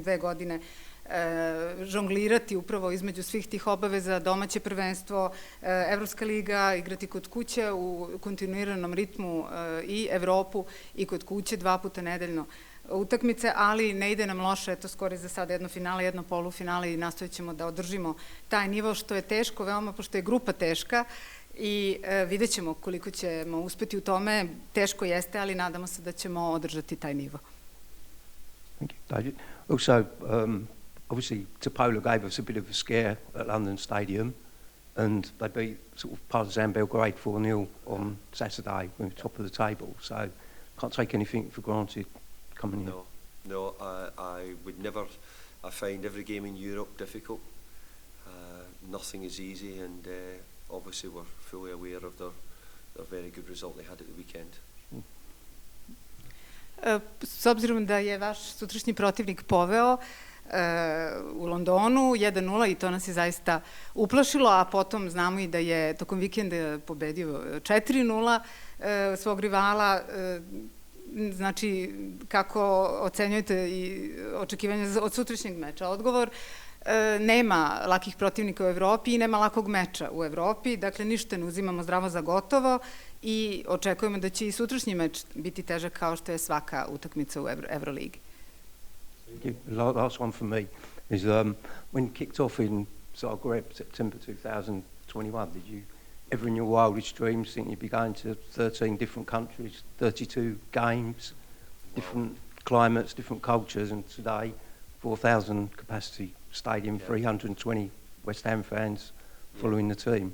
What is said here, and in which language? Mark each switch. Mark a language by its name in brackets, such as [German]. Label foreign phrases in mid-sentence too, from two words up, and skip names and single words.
[Serbian] 2 godine žonglirati upravo između svih tih obaveza, domaće prvenstvo, Evropska liga, igrati kod kuće u kontinuiranom ritmu i Evropu i kod kuće 2 puta nedeljno utakmice, ali ne ide nam loše, eto skoro za sada jedno finale, jedno polufinale i nastojat ćemo da održimo taj nivo, što je teško veoma, pošto je grupa teška i vidjet ćemo koliko ćemo uspeti u tome. Teško jeste, ali nadamo se da ćemo održati taj nivo. [English] Thank you, David. Also, obviously, Topola gave us a bit of a scare at London Stadium, and they beat sort of Partizan Belgrade 4-0 on Saturday. We were top of the table, so can't take anything for granted coming in. No, I would never. I find every game in Europe difficult. Nothing is easy, and obviously we're fully aware of their very good result they had at the weekend. [Serbian] S obzirom da je vaš sutrašnji protivnik poveo u Londonu 1-0 i to nas je zaista uplašilo, a potom znamo i da je tokom vikenda pobedio 4-0 svog rivala. Znači, kako ocenjujete i očekivanja od sutrašnjeg meča? Odgovor, nema lakih protivnika u Evropi i nema lakog meča u Evropi, dakle ništa ne uzimamo zdravo za gotovo i očekujemo da će i sutrašnji meč biti težak kao što je svaka utakmica u Evroligi. [English] Last one for me is when you kicked off in Zagreb, September 2021, did you ever in your wildest dreams think you'd be going to 13 different countries, 32 games, different climates, different cultures, and today 4,000 capacity stadium, 320 West Ham fans following the team?